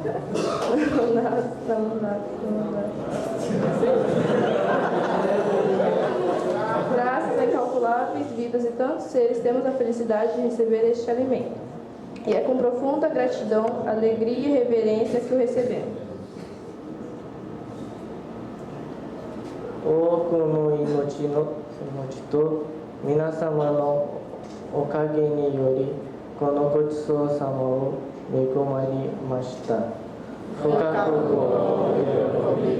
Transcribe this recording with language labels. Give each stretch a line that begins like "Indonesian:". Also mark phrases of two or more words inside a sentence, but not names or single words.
Portuguese: Graças a incalculáveis vidas de tantos seres, temos a felicidade de receber este alimento. E é com profunda gratidão, alegria e reverência que o recebemos.
Japanese: 多くの命と皆様のおかげにより、このご馳走様を恵まれました. 深くお